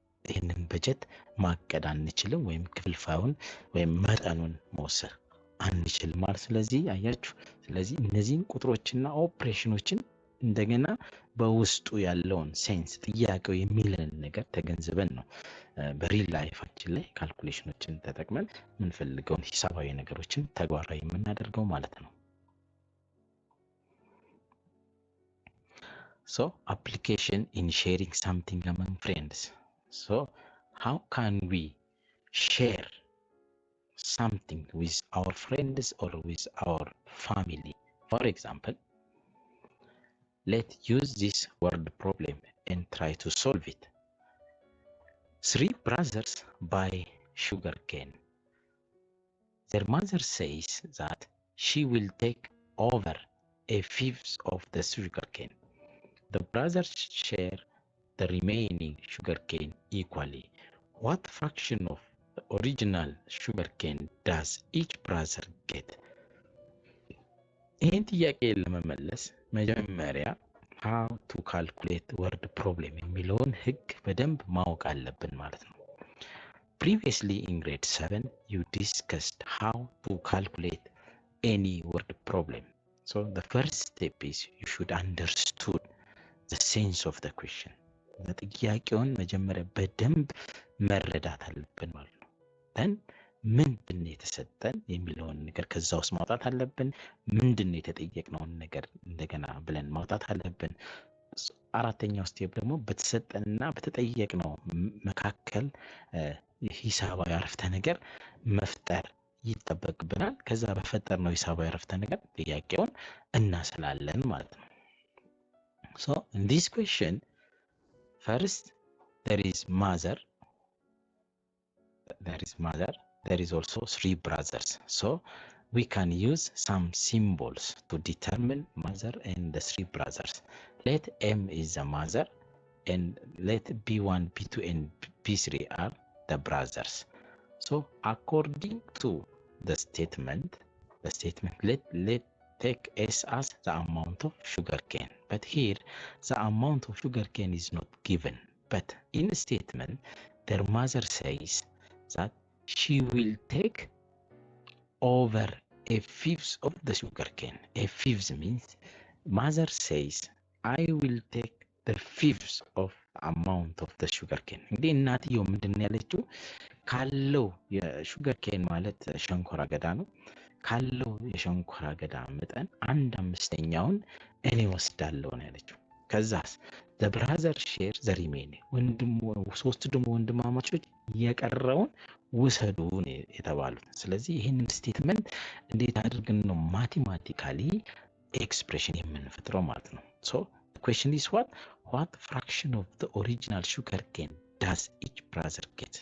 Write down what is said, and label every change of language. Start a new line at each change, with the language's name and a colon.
Amharic: ይህንን በጀት ማቀድ አንችልም፣ ወይም ክፍልፋዩን ወይም መጠኑን መወሰን አንችልም ማለት። ስለዚህ አያችሁ፣ ስለዚህ እነዚህን ቁጥሮችና ኦፕሬሽኖችን እንደገና በውስጡ ያለውን ሴንስ ጥያቄው የሚለን ነገር ተገንዝበን ነው በሪል ላይፋችን ላይ ካልኩሌሽኖችን ተጠቅመን የምንፈልገውን ሂሳባዊ ነገሮችን ተግባራዊ የምናደርገው ማለት ነው።
English: So application in sharing something among friends. So how can we share something with our friends or with our family? For example, Let's use this word problem and try to solve it. 3 brothers buy sugarcane. Their mother says that she will take over a fifth of the sugarcane. The brothers share the remaining sugarcane equally. What fraction of the original sugarcane does each brother get?
Amharic: ይህን ጥያቄ ለመመለስ መጀመሪያ
English: how to calculate word problem
Amharic: የሚለውን ህግ በደንብ ማወቅ አለብን ማለት ነው።
English: Previously in grade 7 you discussed how to calculate any word problem. So the first step is you should understood the sense of the question.
Amharic: ጥያቄውን መጀመሪያ በደንብ መረዳት አለብን ማለት ነው። then ምንድን ነው የተሰጠን የሚለውን ነገር ከዛ ውስጥ ማውጣት አለብን። ምንድን ነው የተጠየቅነውን ነገር እንደገና ብለን ማውጣት አለብን። አራተኛው ስቴፕ ደግሞ በተሰጠንና በተጠየቅነው መካከል ሂሳባዊ አረፍተ ነገር መፍጠር ይጠበቅብናል። ከዛ በፈጠርነው ሂሳባዊ አረፍተ ነገር ጥያቄውን እናስላለን ማለት ነው።
English: So in this question, first there is mother, there is also 3 brothers. So we can use some symbols to determine mother and the 3 brothers. Let M is the mother and let B1, B2 and B3 are the brothers. So according to the statement let take S as the amount of sugarcane. But here the amount of sugarcane is not given. But in the statement their mother says that she will take over a fifth of the sugarcane. A fifth means mother says I will take the fifth of amount of the sugarcane.
Amharic: እንግዲህ እናትየው ምንድን ነው ያለችው? ካለው የሹገርኬን ማለት ሸንኮራ አገዳ ነው። ካለው የሸንኮራ አገዳ መጠን 1/5ኛውን እኔ ወስዳለሁ ነው ያለችው። ከዛስ
English: the brother share the remaining
Amharic: ሶስት ደግሞ ወንድማማቾች የቀረውን ውሰዱ የተባሉት። ስለዚህ ይህንን ስቴትመንት እንዴት አድርገን ነው ማቴማቲካሊ ኤክስፕሬሽን የምንፈጥረው ማለት ነው።
English: so the question is what fraction of the original sugarcane does each brother get?